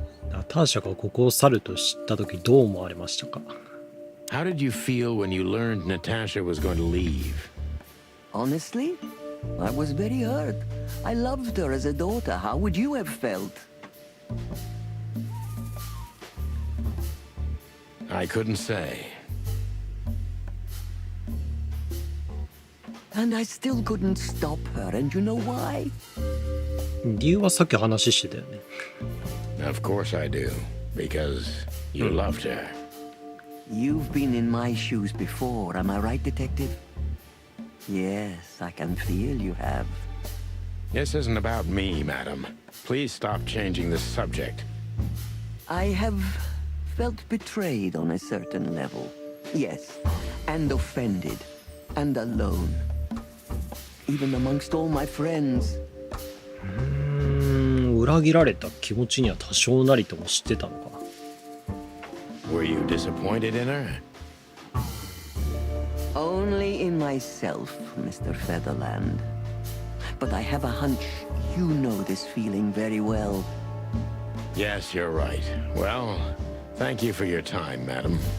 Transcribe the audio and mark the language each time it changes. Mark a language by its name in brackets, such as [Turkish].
[Japanese] ナターシャがここを去ると知った時どう思われましたか？ [English] How did you feel when you learned Natasha was going to leave? Honestly, I was very hurt. I loved her as a daughter. How would you have felt? I couldn't say. And I still couldn't stop her, and you know why? [Japanese] 理由はさっき話してたよね。 [English] Of course I do. Because you loved her. You've been in my shoes before, am I right, Detective? Yes, I can feel you have. This isn't about me, madam. Please stop changing the subject. I have felt betrayed on a certain level. Yes, and offended, and alone. Even amongst all my friends. [Japanese] 裏切られた気持ちには多少なりとも知ってたのか。 [English] Were you disappointed in her? Only in myself, Mr. Featherland. But I have a hunch you know this feeling very well. Yes, you're right. Well, thank you for your time, madam.